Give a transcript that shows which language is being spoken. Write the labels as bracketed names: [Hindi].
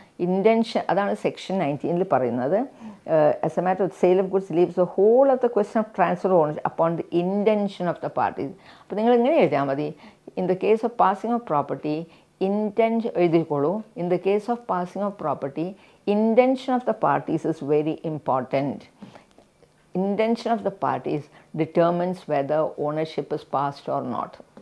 [Malayalam] Intention, അതാണ് section 19 പറയുന്നത്. [English] As a matter of sale of goods leaves the whole of the question of transfer of ownership upon the intention of the parties. [Malayalam] അപ്പോൾ നിങ്ങൾ ഇങ്ങനെ എഴുതിയാൽ മതി, [English] in the case of passing of property intention [Malayalam] എഴുതിക്കോളൂ. [English] In the case of passing of property intention of the parties is very important. Intention of the parties determines whether ownership is passed or not.